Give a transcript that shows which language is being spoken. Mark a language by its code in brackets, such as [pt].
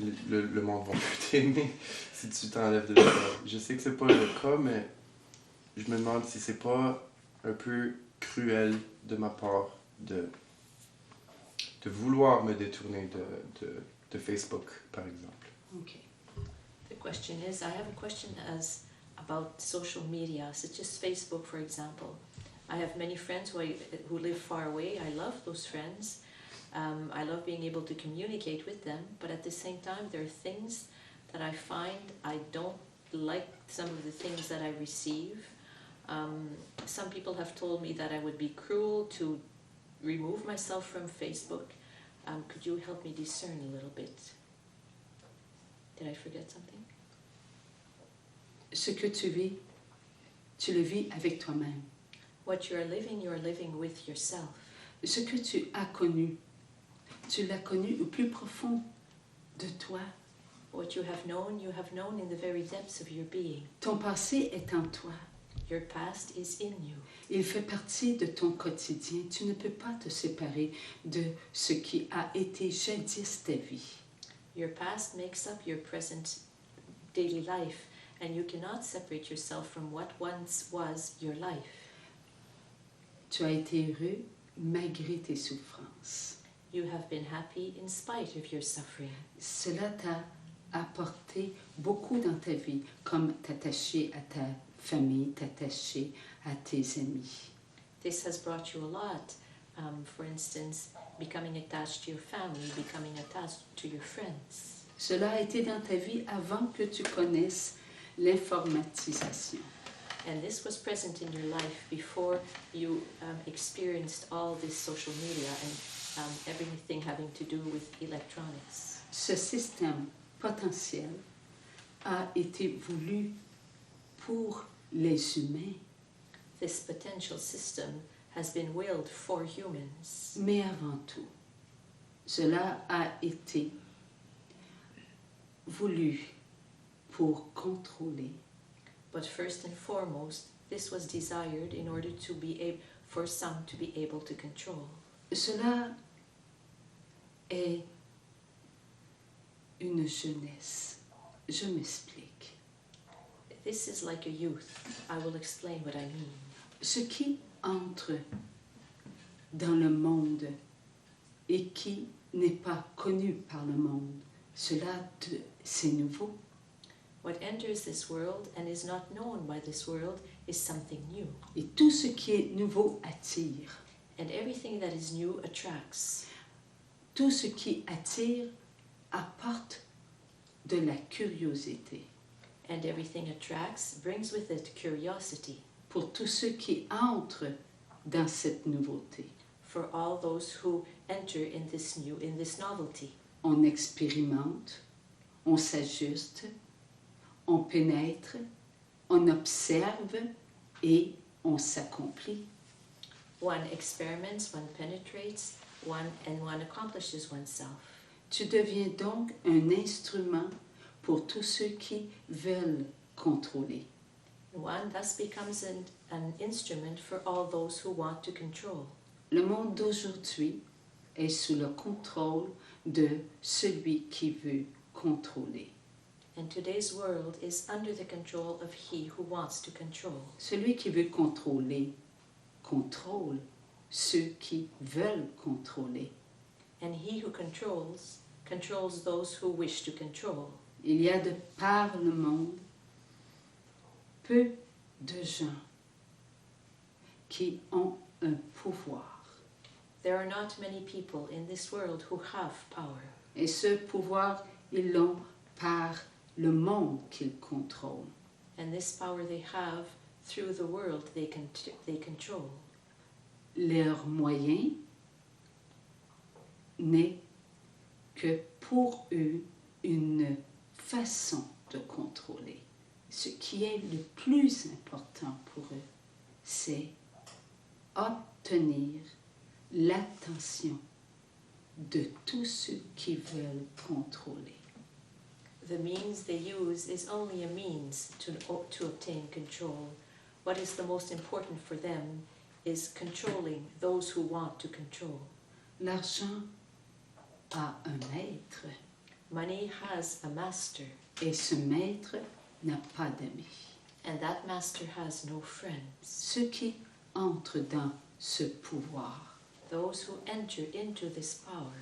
[fr] le monde va plus t'aimer si tu t'enlèves de ça. Je sais que c'est pas le cas, mais je me demande si c'est pas un peu cruel de ma part de vouloir me détourner de Facebook, par exemple. [en] Okay. The question is, I have a question about social media, such as Facebook, for example. I have many friends who live far away. I love those friends. I love being able to communicate with them, but at the same time, there are things that I find I don't like some of the things that I receive. Some people have told me that I would be cruel to remove myself from Facebook. Could you help me discern a little bit? Did I forget something? [fr] Ce que tu vis, tu le vis avec toi-même. [en] What you are living with yourself. [fr] Ce que tu as connu, tu l'as connu au plus profond de toi. [en] What you have known in the very depths of your being. [fr] Ton passé est en toi. [en] Your past is in you. [fr] Il fait partie de ton quotidien. Tu ne peux pas te séparer de ce qui a été jadis ta vie. [en] Your past makes up your present daily life, and you cannot separate yourself from what once was your life. [fr] Tu as été heureux malgré tes souffrances. [en] You have been happy in spite of your suffering. [fr] Cela t'a apporté beaucoup dans ta vie, comme t'attacher à ta famille, t'attacher à tes amis. [en] This has brought you a lot. For instance, becoming attached to your family, becoming attached to your friends. [fr] Cela a été dans ta vie avant que tu connaisses l'informatisation. [en] And this was present in your life before you experienced all this social media and everything having to do with electronics. [fr] Ce système potentiel a été voulu pour les humains, [en] this potential system has been willed for humans. [fr] Mais avant tout, cela a été voulu pour contrôler. [en] But first and foremost, this was desired in order to be able, for some to be able to control. [fr] Cela est une jeunesse. Je m'explique. [en] This is like a youth. I will explain what I mean. [fr] Ce qui entre dans le monde et qui n'est pas connu par le monde, c'est nouveau. [en] What enters this world and is not known by this world is something new. [fr] Et tout ce qui est nouveau attire. [en] And everything that is new attracts. [fr] Tout ce qui attire apporte de la curiosité. [en] And everything attracts brings with it curiosity. [fr] Pour tous ceux qui entrent dans cette nouveauté. [en] For all those who enter in this novelty. [fr] On expérimente, on s'ajuste, on pénètre, on observe et on s'accomplit. [en] One experiments, one penetrates, one accomplishes oneself. [fr] Tu deviens donc un instrument pour tous ceux qui veulent contrôler. [en] One thus becomes an instrument for all those who want to control. [fr] Le monde d'aujourd'hui est sous le contrôle de celui qui veut contrôler. [en] And today's world is under the control of he who wants to control. [fr] Celui qui veut contrôler contrôle ceux qui veulent contrôler. [en] And he who controls those who wish to control. [fr] Il y a de par le monde peu de gens qui ont un pouvoir. [en] There are not many people in this world who have power. [fr] Et ce pouvoir, ils l'ont par le monde qu'ils contrôlent. [en] And this power they have through the world they control. [fr] Leur moyen n'est que pour eux une façon de contrôler. Ce qui est le plus important pour eux, c'est obtenir l'attention de tous ceux qui veulent contrôler. [en] The means they use is only a means to obtain control. What is the most important for them is controlling those who want to control. [fr] L'argent a un maître [en] Money has a master, [fr] et ce maître n'a pas d'amis. [en] and that master has no friends. [fr] Ceux qui entrent dans ce pouvoir [en] Those who enter into this power